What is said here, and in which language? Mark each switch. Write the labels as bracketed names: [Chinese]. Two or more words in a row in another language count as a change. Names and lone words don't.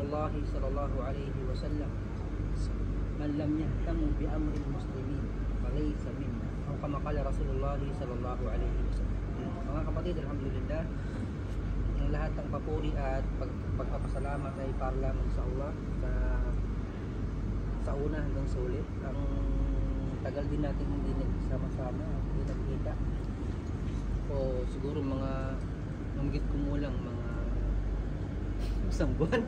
[Arabic] الله صلى الله عليه وسلم من لم يهتم بأمر المسلمين فليس منا أو كما قال رسول الله صلى الله عليه وسلم. [Filipino] Mga kapatid, alhamdulillah, ang lahat ng papuri at pagpapasalamat ay para lamang sa Allah sa una hanggang sa uli. Ang tagal din natin hindi nagsama-sama, hindi nagkita. O siguro mga manggit kumulang mga isang buwan.